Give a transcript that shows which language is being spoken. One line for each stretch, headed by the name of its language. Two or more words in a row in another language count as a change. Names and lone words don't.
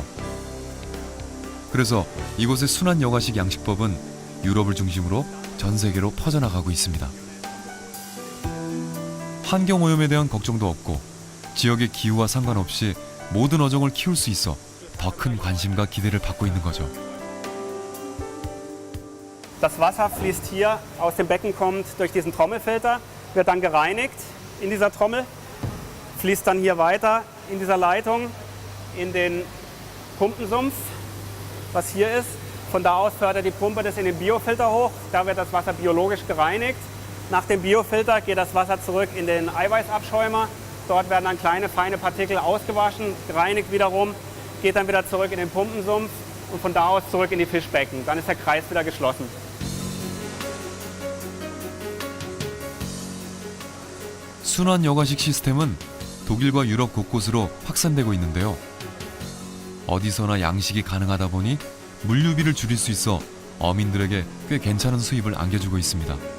Korean: 그래서 이곳의 순환 여가식 양식법은 유럽을 중심으로 전 세계로 퍼져나가고 있습니다. 환경 오염에 대한 걱정도 없고 지역의 기후와 상관없이 모든 어종을 키울 수 있어 더 큰 관심과 기대를 받고 있는 거죠.
German: Das Wasser fließt hier aus dem Becken, kommt durch diesen Trommelfilter, wird dann gereinigt in dieser Trommel, fließt dann hier weiter in dieser Leitung in den Pumpensumpf, was hier ist. Von da aus fördert die Pumpe das in den Biofilter hoch, da wird das Wasser biologisch gereinigt. Nach dem Biofilter geht das Wasser zurück in den Eiweißabschäumer. Dort werden dann kleine, feine Partikel ausgewaschen, gereinigt wiederum, geht dann wieder zurück in den Pumpensumpf und von da aus zurück in die Fischbecken. Dann ist der Kreis wieder geschlossen.
Korean: 순환 여가식 시스템은 독일과 유럽 곳곳으로 확산되고 있는데요. 어디서나 양식이 가능하다 보니 물류비를 줄일 수 있어 어민들에게 꽤 괜찮은 수입을 안겨주고 있습니다.